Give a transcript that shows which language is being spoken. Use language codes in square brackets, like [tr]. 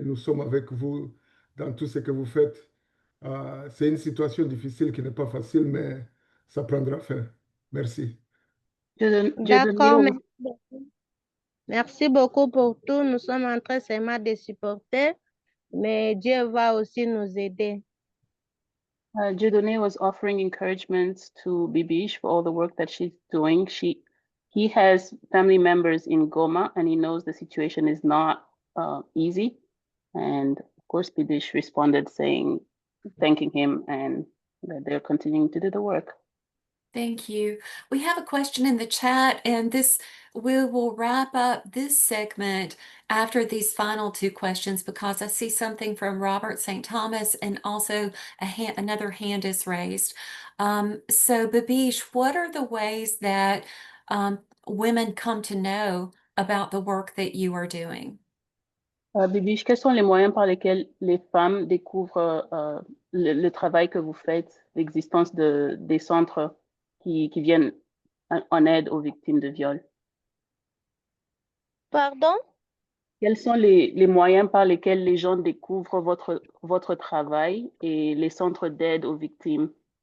[fr] Et nous sommes avec vous dans tout ce que vous faites. C'est une situation difficile qui n'est pas facile, mais ça prendra fin. Merci. D'accord, merci beaucoup. Merci beaucoup pour tout. Nous sommes en train seulement de supporter, mais Dieu va aussi nous aider. [en] Dieudonné was offering encouragement to Bibiche for all the work that she's doing. He has family members in Goma, and he knows the situation is not easy. And of course, Bibiche responded thanking him, and that they're continuing to do the work. Thank you. We have a question in the chat, and we will wrap up this segment after these final two questions because I see something from Robert St. Thomas and also another hand is raised. So Bibiche, what are the ways that women come to know about the work that you are doing? [fr] Bibiche, quels sont les moyens par lesquels les femmes découvrent le travail que vous faites, l'existence des centres qui viennent en aide aux victimes de viol? Pardon? Quels sont les moyens par lesquels les gens découvrent votre travail et les centres d'aide aux victimes?